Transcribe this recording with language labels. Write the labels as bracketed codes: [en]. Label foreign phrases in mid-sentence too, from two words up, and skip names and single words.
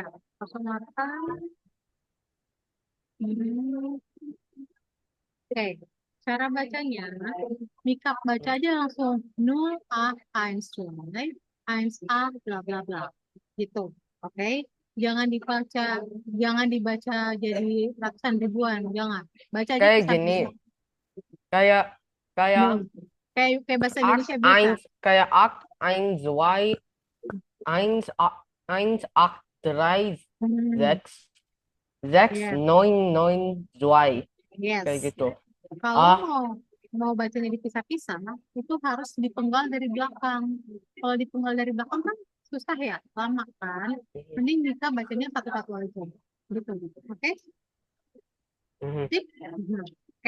[id] 08, hmm, oke, cara bacanya, Mika baca aja langsung 0A 1, 1A, bla bla bla. Gitu. Oke. Jangan dibaca, jangan dibaca jadi ratusan ribuan, jangan. Baca aja Kayak gini, pesan-pesan. kayak kayak Nol. Kayak bahasa [de] acht [id] Indonesia biasa. [de] eins kayak acht eins zwei eins eins acht drei Hmm, sechs sechs yes, neun neun zwei kayak yes. [id] gitu. Kalau Ah, mau bacanya dipisah-pisah, itu harus dipenggal dari belakang. Kalau dipenggal dari belakang kan susah ya, lama kan. mhm, Mending bisa bacanya satu-satu aja. Gitu, gitu. Oke? mhm. Sip? Mhm. Oke.